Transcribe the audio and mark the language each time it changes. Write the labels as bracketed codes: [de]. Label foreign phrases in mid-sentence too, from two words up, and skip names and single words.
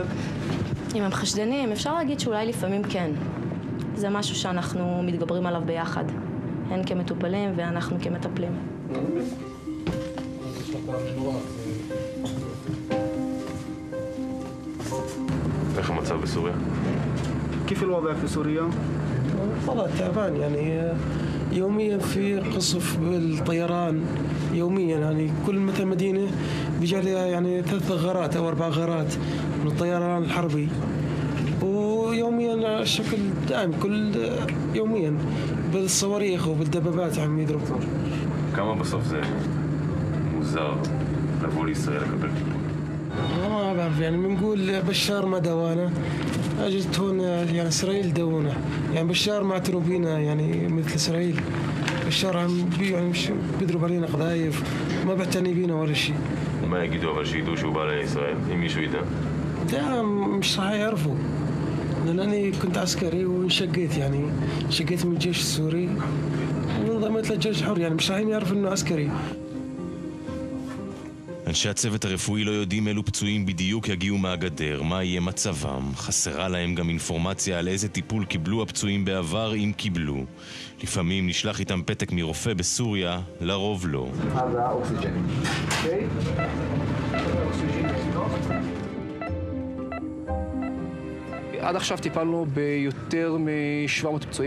[he] אם הם חשדניים, אפשר להגיד שאולי לפעמים כן. זה משהו שאנחנו מתגברים עליו ביחד. הן כמטופלים ואנחנו כמטפלים. איך המצב בסוריה? [ar] كيف الوضع في سوريا؟ والله تعبان يعني يوميا في قصف بالطيران يوميا يعني كل مثل مدينة بيجي عليها يعني 3 غارات أو 4 غارات من الطيران الحربي ويوميا الشكل دائم كل يوميا بالصواريخ وبالدبابات عم يضربوا. [he] כמה בסוף זה מוזר לבוא לישראל לקבל טיפול? [ar] ما بعرف يعني بنقول بشار ما دوانا اجت هون يعني اسرائيل دونا يعني بشار ما اعتنوا بينا يعني مثل اسرائيل بشار عم يعني مش بيضرب علينا قذايف ما بيعتني بينا ولا شيء. [he] מה יגידו אבל שידעו שהוא בא לישראל אם מישהו ידע? [ar] لا مش راح يعرفوا لانني كنت عسكري وانشقيت يعني شقيت من الجيش السوري وانضميت للجيش الحر يعني مش راح يعرف انه عسكري. [he] אנשי הצוות הרפואי לא יודעים אילו פצועים בדיוק יגיעו מהגדר, מה יהיה מצבם. חסרה להם גם אינפורמציה על איזה טיפול קיבלו הפצועים בעבר, אם קיבלו. לפעמים נשלח איתם פתק מרופא בסוריה, לרוב לא. עד עכשיו טיפלנו ביותר מ-700 פצועים.